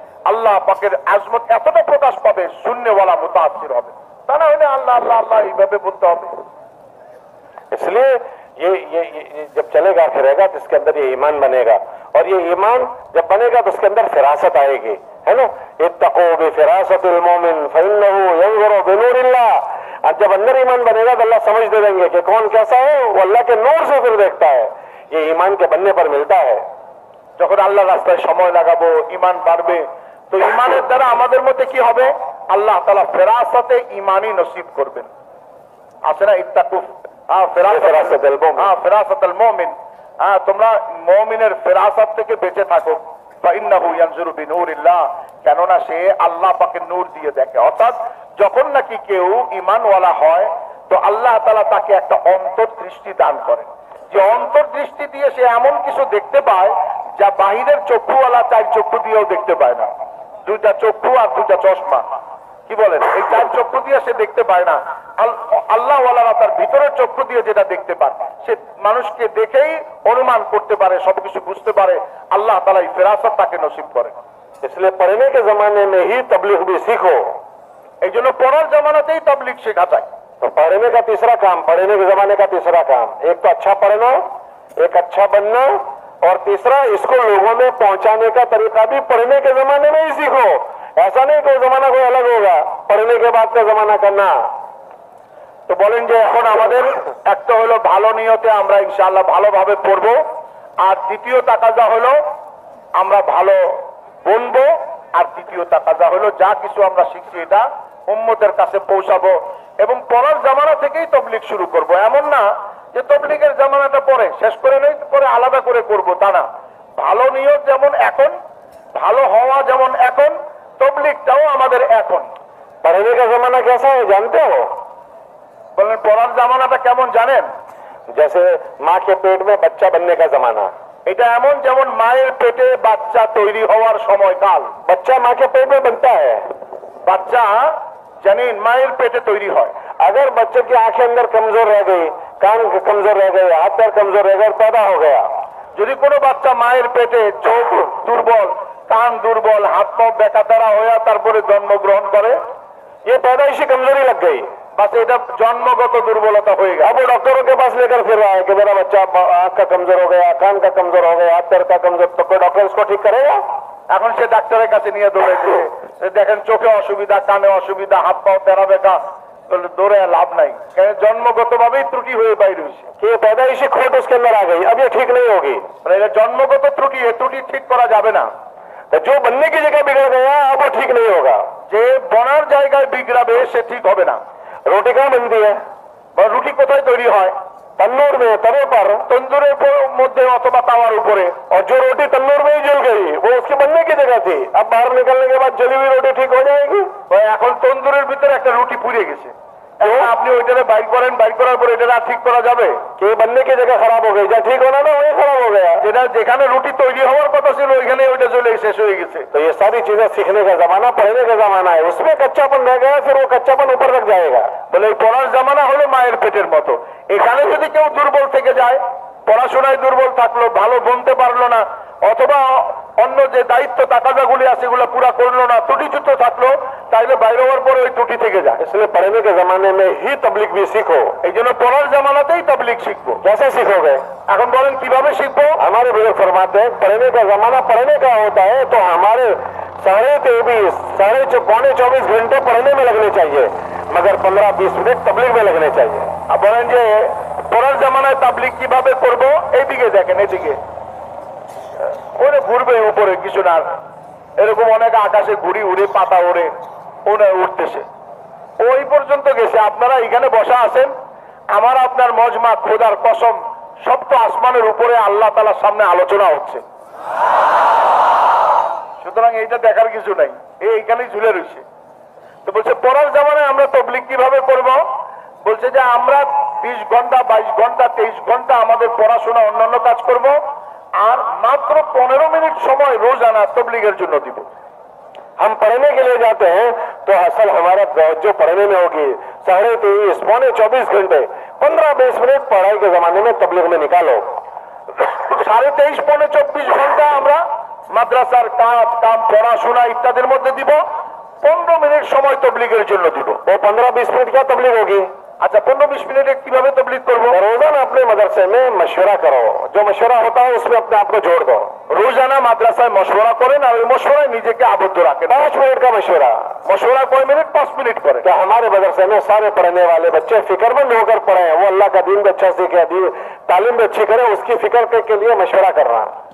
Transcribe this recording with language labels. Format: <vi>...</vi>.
<bn>আল্লাহ পাকের আজমত এতটা প্রকাশ পাবে, শূন্যওয়ালা মুতাআসসির হবে। তা না হলে আল্লাহ আল্লাহ আল্লাহ এইভাবে বলতে হবে।</bn> <hi>इसलिए ये जब चलेगा फिरेगा तो इसके अंदर ये ईमान बनेगा, और ये ईमान जब बनेगा तो उसके अंदर फिरासत आएगी, है ना।</hi> <ar>इत्तक़ू बिफिरासतिल मोमिन फइन्नहु यंज़ुरु बिनूरिल्लाह।</ar> <hi>और जब अंदर ईमान बनेगा तो अल्लाह समझ दे देंगे कि कौन कैसा है, वो अल्लाह के नूर से फिर देखता है। ये ईमान के बनने पर मिलता है।</hi> <bn>যখন আল্লাহ রাস্তায় সময় লাগাবো, ঈমান বাড়বে, তো ঈমানের দ্বারা আমাদের মধ্যে কি হবে, আল্লাহ তাআলা ফেরাসতে ঈমানি নসিব করবেন। আছে না</bn> <ar>ইত্তাকু ফেরাসাতুল মুমিন,</ar> <bn>তোমরা মুমিনের ফেরাসত থেকে বেঁচে থাকো।</bn> <ar>ফাইন্নাহু ইয়ানজুরু বিনূরিল্লাহ,</ar> <bn>কেননা সে আল্লাহ পাকের নূর দিয়ে দেখে। অর্থাৎ যখন নাকি কেউ ঈমানওয়ালা হয় তো আল্লাহ তাআলা তাকে একটা অন্তর্দৃষ্টি দান করেন, যে অন্তর্দৃষ্টি দিয়ে সে এমন কিছু দেখতে পায় যা বাহিরের চক্ষুওয়ালা চার চক্ষু দিয়েও দেখতে পায় না। দুইটা চক্ষু আর দুইটা চশমা, কি বলেন, এই চার চক্ষু দিয়ে সে দেখতে পায় না। আল্লাহ ওয়ালারা তার ভিতরের চক্ষু দিয়ে যেটা দেখতে পান, সে মানুষকে দেখেই অনুমান করতে পারে, সবকিছু বুঝতে পারে। আল্লাহ তাআলা এই ফেরাসত তাকে নসিব করেন।</bn> <hi>इसलिए पढ़ने के जमाने में ही तबलीग भी सीखो।</hi> <bn>এই জন্য পড়ার জামানাতেই তাবলীগ শেখা যায়।</bn> <hi>तो पढ़ने का तीसरा काम, पढ़ने के जमाने का तीसरा काम, एक तो अच्छा पढ़ना, एक अच्छा बनना, और तीसरा इसको लोगों में पहुंचाने का तरीका भी पढ़ने के जमाने में ही सीखो। ऐसा नहीं कोई जमाना कोई अलग होगा, पढ़ने के बाद का जमाना करना।</hi> <bn>তো বলেন যে এখন আমাদের একটা হলো ভালো নিয়তে আমরা ইনশাআল্লাহ ভালোভাবে পড়বো, আর দ্বিতীয় তাকাজা হলো আমরা ভালো বলবো, আর তৃতীয় তাকাজা হলো যা কিছু আমরা শিখছি এটা উম্মতের কাছে পৌঁছাবো। এবং পড়ার জামানা থেকেই তবলিগ শুরু করব। এমন না যে তবলিগের জামানাটা পরে শেষ করে নেই, পরে আলাদা করে করব, তা না। ভালো নিয়ত যেমন এখন, ভালো হওয়া যেমন এখন, তবলিগটাও আমাদের এখন।</bn> <hi>पढ़ने का जमाना कैसा है जानते हो?</hi> <bn>বলেন পড়ার জামানাটা কেমন জানেন?</bn> <hi>जैसे माँ के पेट में बच्चा बनने का जमाना।</hi> <bn>এটা এমন যেমন মায়ের পেটে বাচ্চা তৈরি হওয়ার সময়কাল।</bn> <hi>बच्चा माँ के पेट में बनता है,</hi> <bn>বাচ্চা জানেন মায়ের পেটে তৈরি হয়।</bn> <hi>अगर बच्चे की आंखें अंदर कमजोर रह गई, कान कमजोर रह गए, हाथ पैर कमजोर रह गए, पैदा हो गया।</hi> <bn>যদি কোনো বাচ্চা মায়ের পেটে চোখ দুর্বল, কান দুর্বল, হাত পা বেকাতারা হয়ে তারপরে জন্মগ্রহণ করে,</bn> <hi>ये पैदाइशी कमजोरी लग गई,</hi> <bn>বাস এটা জন্মগত দুর্বলতা হয়ে গেল।</bn> <hi>अब वो डॉक्टरों के पास लेकर फिर रहा है कि मेरा बच्चा आंख का कमजोर हो गया, कान का कमजोर हो गया, हाथ पैर का कमजोर, तो कोई डॉक्टर इसको ठीक करेगा?</hi> <bn>এখন সে ডাক্তারের কাছে নিয়ে দৌড়েছে, দেখেন চোখে অসুবিধা, কানে অসুবিধা, হাত পাও তেরা বেকা, দৌড়ে লাভ নাই, কারণ জন্মগত ভাবেই ত্রুটি হয়ে বাইরে হয়েছে।</bn> <hi>कि ये पैदाइशी खोट उसके अंदर आ गई, अब ये ठीक नहीं होगी।</hi> <bn>এটা জন্মগত ত্রুটি, এই ত্রুটি ঠিক করা যাবে না।</bn> <hi>तो जो बनने की जगह बिगड़ गया अब वो ठीक नहीं होगा।</hi> <bn>যে বনার জায়গায় বিগড়াবে সে ঠিক হবে না।</bn> <hi>रोटी कहाँ बनती है?</hi> <bn>রুটি কোথায় তৈরি হয়?</bn> <hi>तन्नूर में, तवे पर,</hi> <bn>তন্দুরের মধ্যে অথবা তাওয়ার উপরে।</bn> <hi>और जो रोटी तन्नूर में ही जल गई वो उसके बनने की जगह थी, अब बाहर निकलने के बाद जली हुई रोटी ठीक हो जाएगी?</hi> <bn>এখন তন্দুরের ভিতরে একটা রুটি পুড়ে গেছে, এখন আপনি ওইটারে বাইর করেন, বাইর করার পরে এটা ঠিক করা যাবে?</bn> <hi>कि बनने की जगह खराब हो गई, जहाँ ठीक होना था वही खराब हो गया।</hi> <bn>যেটা যেখানে রুটি তৈরি হওয়ার কথা ছিল ওইখানে ওইটা জ্বলে শেষ হয়ে গেছে।</bn> <hi>तो ये सारी चीजें सीखने का जमाना, पढ़ने का जमाना है, उसमें कच्चापन रह गया, फिर वो कच्चापन ऊपर रख जाएगा।</hi> <bn>বলে এই পড়ার জামানা হলো মায়ের পেটের মতো। এখানে যদি কেউ দুর্বল থেকে যায়, পড়াশোনায় দুর্বল থাকলো, ভালো বলতে পারলো না, অথবা অন্য যে দায়িত্ব তাকাজাগুলি আছে এগুলো পুরা করলো না, ত্রুটিযুক্ত থাকলো, তাইলে বাইরে হওয়ার পরে ওই ত্রুটি থেকে যায়।</bn> <hi>इसलिए पढ़ने के जमाने में ही तबलीग भी सीखो।</hi> <bn>এই जন্য পড়ার জামানাতেই তাবলীগ শিখবো।</bn> <hi>कैसे सीखोगे?</hi> <bn>এখন বলেন কিভাবে শিখবো?</bn> <hi>हमारे बुजुर्ग फरमाते हैं पढ़ने का जमाना पढ़ने का होता है तो हमारे 23.5 घंटे पढ़ने में लगने चाहिए, मगर 15-20 मिनट तबलीग में लगने चाहिए।</hi> <bn>আর বলেন যে পড়ার জামানায় তাবলীগ কিভাবে করবো? এইদিকে দেখেন, এদিকে ওরে ঘুরবে উপরে কিছু না, এরকম অনেক আকাশে ঘুড়ি উড়ে, পাতা ওড়ে, ওরা উঠতেছে, ওই পর্যন্ত গেছে। আপনারা এখানে বসা আছেন, আমার আপনার মজমা খোদার কসম সপ্ত আসমানের উপরে আল্লাহ তাআলার সামনে আলোচনা হচ্ছে। সুতরাং এইটা দেখার কিছু নাই, এইখানেই ঝুলে রয়েছে। তো বলছে পড়ার জামানায় আমরা তবলীগ কিভাবে করব? বলছে যে আমরা 20 ঘন্টা 22 ঘন্টা 23 ঘন্টা আমাদের পড়াশোনা অন্যান্য কাজ করব, আর মাত্র 15 মিনিট সময় রোজানা তবলীগের জন্য দিব।</bn> <hi>हम पढ़ने के लिए जाते हैं तो असल हमारा जो पढ़ने में होगी 23.5 पौने 24 घंटे 15-20 मिनट पढ़ाई के जमाने में तबलीग में निकालो।</hi> <bn>23.5 পৌনে 24 ঘন্টা আমরা মাদ্রাসার কাজ কাম পড়াশোনা ইত্যাদির মধ্যে দিব, 15 মিনিট সময় তবলিগের জন্য দিব।</bn> <hi>वो 15-20 मिनट क्या तबलीग होगी?</hi> <bn>আচ্ছা 15-20 মিনিটে কিভাবে তবলিগ করবো?</bn> <hi>रोजाना अपने मदरसे में मशवरा करो, जो मशवरा होता है उसमें अपने आप को जोड़ दो।</hi> <bn>রোজানা মাদ্রাসায় মশওয়ারা করেন আর ওই মশওয়ারায় নিজেকে আবদ্ধ রাখেন।</bn> <hi>5 मिनट का मशवरा।</hi> <bn>মশওয়ারা কয় মিনিট? 5 মিনিট করেন।</bn> <hi>क्या हमारे मदरसे में सारे पढ़ने वाले बच्चे फिक्रमंद होकर पढ़े, वो अल्लाह का दीन भी अच्छा सीखे, तालीम भी अच्छी करे, उसकी फिक्र के लिए मशवरा कर रहा है।</hi>